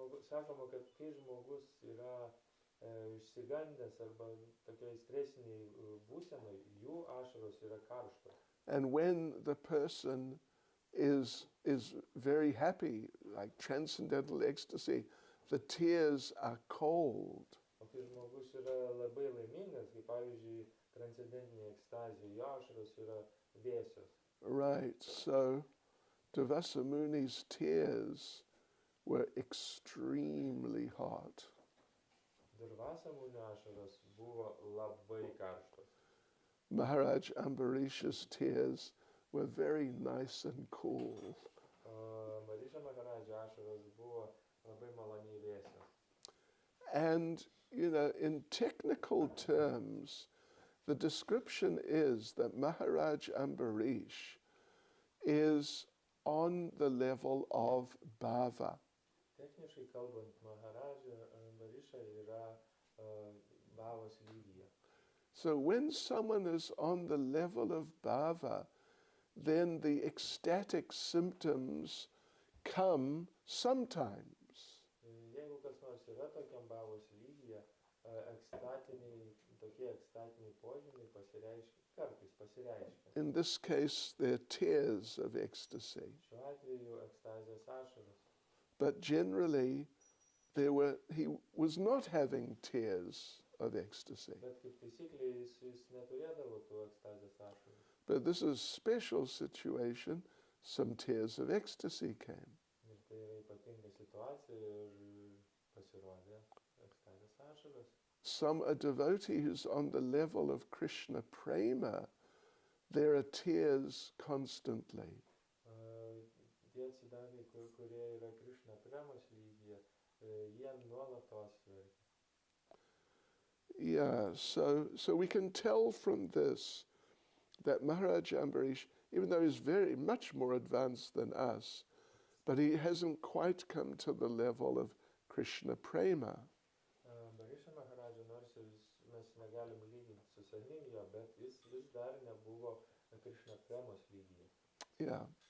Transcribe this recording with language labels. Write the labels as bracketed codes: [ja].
[lt] Sakoma, kad kai žmogus yra išsigandęs arba tokiai stresiniai būsenai, jų ašaros yra karštos. [en] And when the person is very happy, like transcendental ecstasy, the tears are cold. [lt] O kai žmogus yra labai laimingas, kaip pavyzdžiui, transcendentinė ekstazija, jo ašaros yra vėsios. [en] Right, so Durvasa Muni's tears were extremely hot. [lt] Durvasa Munio ašaros buvo labai karštos. [en] Maharaj Ambarish's tears were very nice and cool. [lt] Marisha Maharaj's ašaros buvo labai maloniai vėsios. [en] And, you know, in technical terms, the description is that Maharaj Ambarish is on the level of bhava. [lt] Techniškai kalbant, Maharaja Ambarisha yra bhavos lygyje. [en] So when someone is on the level of bhava, then the ecstatic symptoms come sometimes. [lt] Jeigu kas nors yra tokiam bhavos lygyje, tokie ekstatiniai požymiai kartais pasireiškia. [en] In this case, they're tears of ecstasy. [lt] Šiuo atveju ekstazės ašaros. [en] But generally, he was not having tears of ecstasy. [lt] Bet kaip taisyklė, jis neturėdavo tų ekstazės ašarų. [en] But this is a special situation. Some tears of ecstasy came. [lt] Ir tai yra ypatinga situacija ir pasirodė ekstazės ašaros. [en] Some a devotee who's on the level of Krishna prema, there are tears constantly. [lt] Tie atsidavę, kurie yra Krishna premos lygyje, jie nuolatos verkia. [en] Yeah, so we can tell from this that Maharaj Ambarish, even though he's very much more advanced than us, but he hasn't quite come to the level of Krishna prema. [lt] Barisha Maharaja, nors mes negalim lyginti su savim jo, bet jis vis dar nebuvo Krishna premos lygyje.